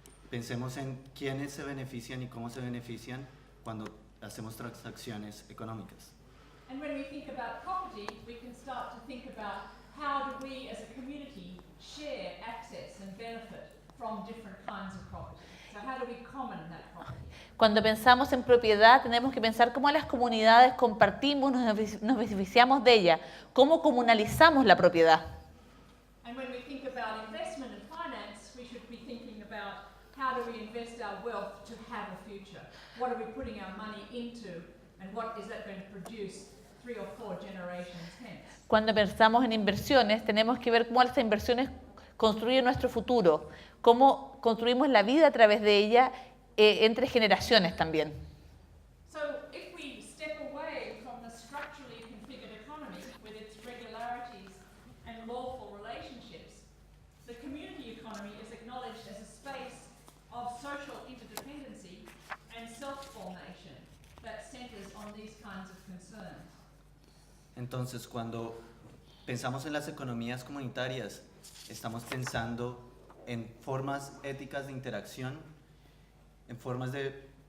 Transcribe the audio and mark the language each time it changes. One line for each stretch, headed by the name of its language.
Spanish: Pensemos en quiénes se benefician y cómo se benefician cuando hacemos transacciones económicas.
English: And when we think about property, we can start to think about how do we as a community share access and benefit from different kinds of property. So how do we common that property?
Spanish: Cuando pensamos en propiedad, tenemos que pensar cómo las comunidades compartimos, nos beneficiamos de ella, cómo comunalizamos la propiedad.
English: And when we think about investment and finance, we should be thinking about how do we invest our wealth to have a future? What are we putting our money into, and what is that going to produce 3 or 4 generations hence?
Spanish: Cuando pensamos en inversiones, tenemos que ver cómo estas inversiones construyen nuestro futuro, cómo construimos la vida a través de ella entre generaciones también.
English: So if we step away from the structurally configured economy with its regularities and lawful relationships, the community economy is acknowledged as a space of social interdependency and self-formation that centers on these kinds of concerns.
Spanish: Entonces, cuando pensamos en las economías comunitarias, estamos pensando en formas éticas de interacción, en formas de...